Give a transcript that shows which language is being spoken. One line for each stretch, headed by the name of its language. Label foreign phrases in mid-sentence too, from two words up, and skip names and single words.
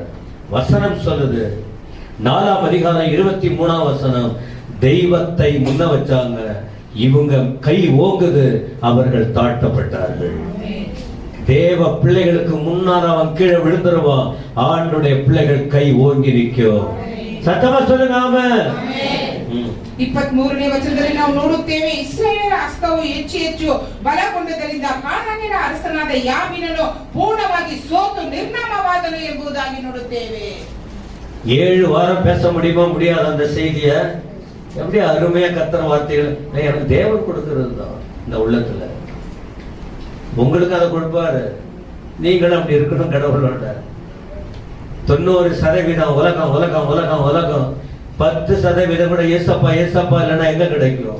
Tamil: வசனம் சொல்லுது, 4ஆம் அதிகாரம் 23ஆம் வசனம், தெய்வத்தை முன்ன வச்சாங்க, இவங்க கை ஓங்குது, அவர்கள் தாழ்த்தப்பட்டார்கள். தேவ பிள்ளைகளுக்கு முன்னால் அவன் கீழே விழுந்துருவான், ஆண்டுடைய பிள்ளைகள் கை ஓங்கி நிற்கும். சத்தமா சொல்லுங்க ஆமென்.
Kannada: 23ನೇ ವಚನದಲ್ಲಿ ನಾವು ನೋಡುತ್ತೇವೆ, ಇಸ್ರಾಯೇಲರ ಹಸ್ತವು ಹೆಚ್ಚು ಬಲಗೊಂಡದರಿಂದ ಕಾನಾನ್ಯರ ಅರಸನಾದ ಯಾಬೀನನು ಪೂರ್ಣವಾಗಿ ಸೋತು ನಿರ್ನಾಮವಾದನು ಎಂಬುದಾಗಿ ನೋಡುತ್ತೇವೆ.
Tamil: 7 வாரம் பேச முடியுமா? முடியாது. அந்த செய்திய எப்படி அருமையா கர்த்தர் வார்த்தைகள் எனக்கு தேவன் கொடுக்கிறது தான் இந்த உள்ளத்துல. உங்களுக்கு அதை கொடுப்பாரு, நீங்களும் அப்படி இருக்கணும் கடவுளோட. 90% உலகம் உலகம் உலகம் உலகம், 10% கூட ஏசப்பா ஏசப்பா இல்லைன்னா எங்க கிடைக்கும்?